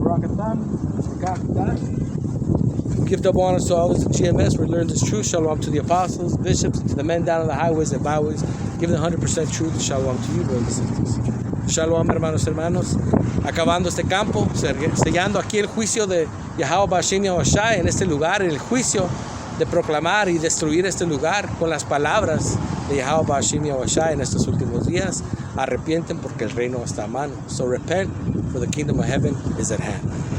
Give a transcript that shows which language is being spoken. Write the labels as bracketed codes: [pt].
[en] Give double honors to all those at GMS. We learned this truth. Shalom to the apostles, bishops, and to the men down on the highways and byways. Give the 100% truth. Shalom to you, brothers and sisters. [es] Shalom, hermanos. Acabando este campo, sellando aquí el juicio de Yahweh Bashim Yahushai en este lugar, en el juicio de proclamar y destruir este lugar con las palabras de Yahweh Bashim Yahushai en estos últimos días. Arrepienten porque el reino está a mano. [en] So repent, for the kingdom of heaven is at hand.